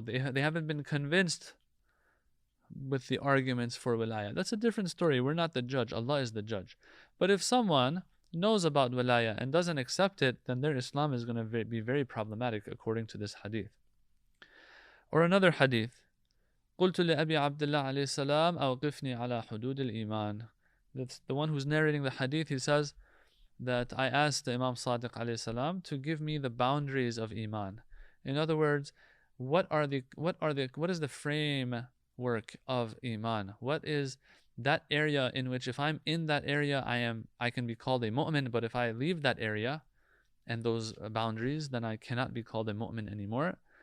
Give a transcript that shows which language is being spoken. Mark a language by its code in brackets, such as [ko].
[en] They haven't been convinced with the arguments for wilayah. That's a different story. We're not the judge. Allah is the judge. But if someone knows about wilayah and doesn't accept it, then their Islam is going to be very problematic according to this hadith. Or another hadith. [ar] قلت لأبي عبد الله عليه السلام أوقفني على حدود الإيمان. [en] That's the one who's narrating the hadith. He says that I asked the Imam Sadiq alayhi salam to give me the boundaries of Iman. In other words, what is the frame work of Iman? What is that area in which if I'm in that area, I can be called a mu'min, but if I leave that area and those boundaries, then I cannot be called a mu'min anymore.